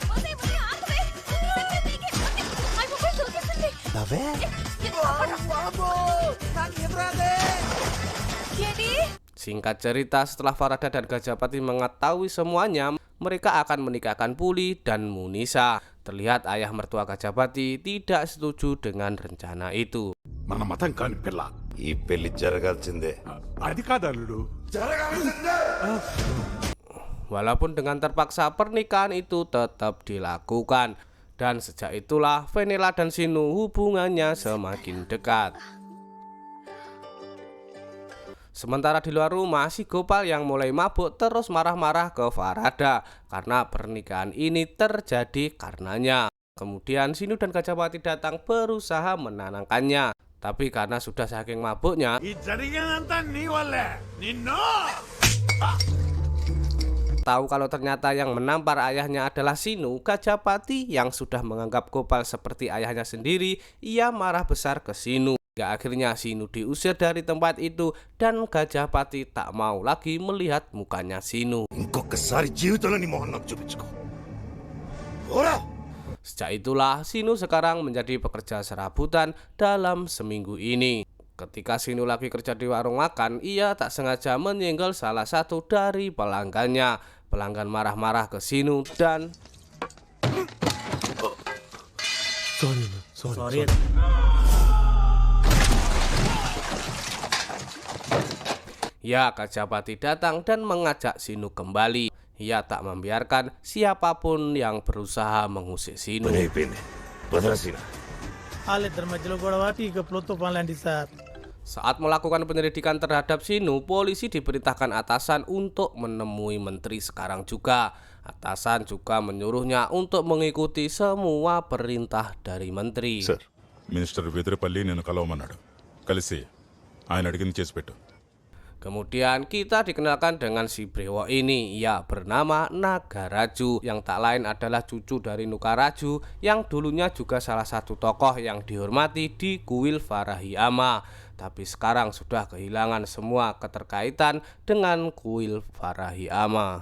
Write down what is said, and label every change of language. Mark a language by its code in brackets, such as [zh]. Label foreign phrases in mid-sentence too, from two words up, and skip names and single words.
[id] Singkat cerita, setelah Farada dan Gajahpati mengetahui semuanya, mereka akan menikahkan Puli dan Munisa. Terlihat ayah mertua Gajahpati tidak setuju dengan rencana itu. [te] మన మతం కాని పిల్ల. ఈ పెళ్లి జరగాల్సిందే. అది కాదు అల్లుడు. [id] Walaupun dengan terpaksa pernikahan itu tetap dilakukan. Dan sejak itulah Venela dan Sinu hubungannya semakin dekat. Sementara di luar rumah, si Gopal yang mulai mabuk terus marah-marah ke Farada karena pernikahan ini terjadi karenanya. Kemudian Sinu dan Gajahpati datang berusaha menenangkannya. Tapi karena sudah saking mabuknya, [te] ఈ జరిగినంత నీ వల్లే. నిన్ను [id] tahu kalau ternyata yang menampar ayahnya adalah Sinu, Gajahpati yang sudah menganggap Gopal seperti ayahnya sendiri, ia marah besar ke Sinu. Hingga akhirnya Sinu diusir dari tempat itu dan Gajahpati tak mau lagi melihat mukanya Sinu. [te] ఇంకొకసారి జీవితంలో నీ మొహం నాకు చూపించుకో. పోరా. [id] Sejak itulah Sinu sekarang menjadi pekerja serabutan dalam seminggu ini. Ketika Sinu lagi kerja di warung makan, ia tak sengaja menyenggol salah satu dari pelanggannya. Pelanggan marah-marah ke Sinu dan ya, Gajahpati datang dan mengajak Sinu kembali. Ia tak membiarkan siapapun yang berusaha mengusik Sinu. [te] పని అయిపోయింది. వదరా సీనా. వాళ్ళిద్దరి మధ్యలో గొడవ టీ కప్పులో తుఫాన్ లాంటి సార్. [id] Saat melakukan penyelidikan terhadap Sinu, polisi diperintahkan atasan untuk menemui menteri sekarang juga. Atasan juga menyuruhnya untuk mengikuti semua perintah dari menteri. [te] సార్ మినిస్టర్ వెదిరపల్లి నేను కలవమన్నాడు. కలిసి ఆయన అడిగింది చేసి పెట్టు. [id] Kemudian kita dikenalkan dengan si Brewo ini. Ia bernama Nagaraju, yang tak lain adalah cucu dari Nukaraju yang dulunya juga salah satu tokoh yang dihormati di kuil Farahiyama. tapi sekarang sudah kehilangan semua keterkaitan dengan kuil Farahiyama.